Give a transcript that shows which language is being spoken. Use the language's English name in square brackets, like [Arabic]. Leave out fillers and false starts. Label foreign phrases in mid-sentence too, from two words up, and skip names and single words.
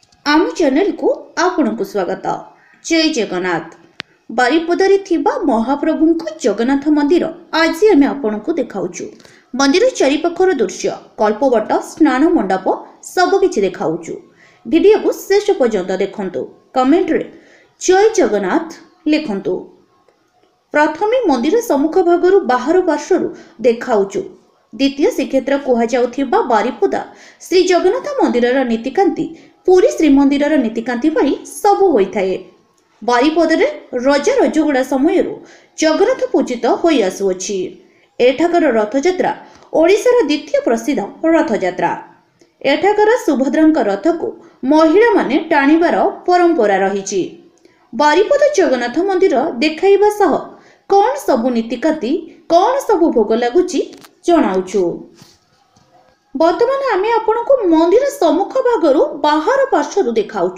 [Odia] ଆମ ଚ୍ୟାନେଲକୁ ଆପଣଙ୍କୁ ସ୍ୱାଗତ। ଜୟ ଜଗନ୍ନାଥ। ବାରିପଦାରେ ଥିବା ମହାପ୍ରଭୁ ଜଗନ୍ନାଥ ମନ୍ଦିର ଆଜି ଆମେ ଆପଣଙ୍କୁ ଦେଖାଉଛୁ। ମନ୍ଦିର ଚାରିପାଖର ଦୃଶ୍ୟ, କଳ୍ପବଟ, ସ୍ନାନ ମଣ୍ଡପ ସବୁକି ଦେଖାଉଛୁ। ଭିଡିଓକୁ ଶେଷ ପର୍ଯ୍ୟନ୍ତ ଦେଖନ୍ତୁ। କମେଣ୍ଟରେ ଜୟ ଜଗନ୍ନାଥ ଲେଖନ୍ତୁ। ପ୍ରଥମେ ମନ୍ଦିର ସମ୍ମୁଖ ଭାଗରୁ ବାହାର ପାର୍ଶ୍ୱରୁ ଦେଖାଉଛୁ। ଦ୍ୱିତୀୟ ଶ୍ରୀକ୍ଷେତ୍ର କୁହାଯାଉଥିବା ବାରିପଦା ଶ୍ରୀ ଜଗନ୍ନାଥ ମନ୍ଦିର ନୀତିକାନ୍ତି ପୁରୀ ଶ୍ରୀମନ୍ଦିର ନୀତିକାନ୍ତି ଭଳି ସବୁ ହୋଇଥାଏ। ବାରିପଦାରେ ରଜା ରଜଗୁଡ଼ା ସମୟ ଜଗନ୍ନାଥ ପୂଜିତ ହୋଇ ଆସୁଅଛି। ଏଠାକାର ରଥଯାତ୍ରା ଓଡ଼ିଶାର ଦ୍ୱିତୀୟ ପ୍ରସିଦ୍ଧ ରଥଯାତ୍ରା। ଏଠାକାର ସୁଭଦ୍ରାଙ୍କ ରଥକୁ ମହିଳାମାନେ ଟାଣିବାର ପରମ୍ପରା ରହିଛି। ବାରିପଦା ଜଗନ୍ନାଥ ମନ୍ଦିର ଦେଖାଇବା ସହ କେଉଁ ସବୁ ନୀତିକାନ୍ତି କେଉଁ ସବୁ ଭୋଗ ଲାଗୁଛି ଜଣାଉଛୁ। ବର୍ତ୍ତମାନ ଆମେ ଆପଣଙ୍କୁ ମନ୍ଦିର ସମ୍ମୁଖ ଭାଗରୁ ବାହାର ପାର୍ଶ୍ୱରୁ ଦେଖାଉଛୁ।